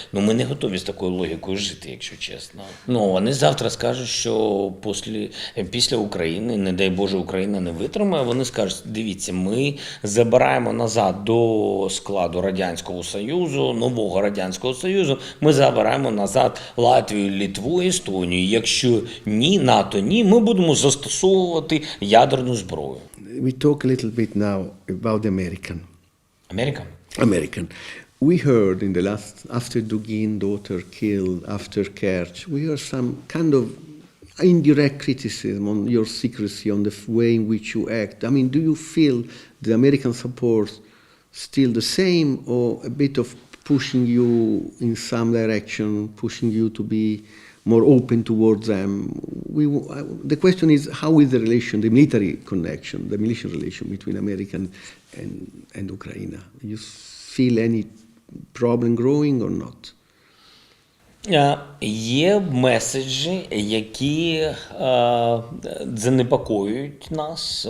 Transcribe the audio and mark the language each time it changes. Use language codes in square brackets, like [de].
[uk] Ну, ми не готові з такою логікою жити, якщо чесно. Ну, вони завтра скажуть, що після України, не дай Боже, Україна не витримає, вони скажуть, дивіться, ми забираємо назад до складу Радянського Союзу, нового Радянського Союзу, ми забираємо назад Латвію, Литву, Естонію. Якщо ні, НАТО ні, ми будемо застосовувати ядерну зброю. [en] We talk a little bit now about American. American. We heard in the last, after Dugin daughter killed, after Kerch, we heard some kind of indirect criticism on your secrecy, on the way in which you act. I mean, do you feel the American support still the same, or a bit of pushing you in some direction, pushing you to be more open towards them? The question is, how is the relation, the military connection, the military relation between America and Ukraine? Do you feel any problem growing or not? [uk] Є меседжі, які занепокоюють нас.